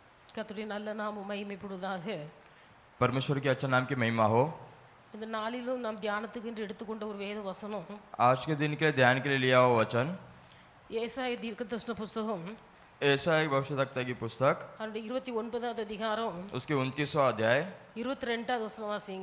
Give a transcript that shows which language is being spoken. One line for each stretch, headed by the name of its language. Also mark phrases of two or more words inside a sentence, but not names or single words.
Tamil: கர்த்தருடைய நல்ல நாமம் மகிமைப்படுவதாக.
Hindi: परमेश्वर के अच्छा नाम की महिमा हो।
Tamil: இந்த நாளிலும் நாம் தியானத்துக்கு என்று எடுத்துக்கொண்ட ஒரு வேத வசனம்
Hindi: आज के दिन के लिए ध्यान के लिए लिया हुआ वचन
Tamil: ஏசாயா தீர்க்கதரிசன புஸ்தகம்
Hindi: ऐसा एक भविष्यवक्ता की पुस्तक
Tamil: அதனுடைய 29வது அதிகாரம்
Hindi: उसके 29वां अध्याय
Tamil: 22வது வசனம் வாசிங்க.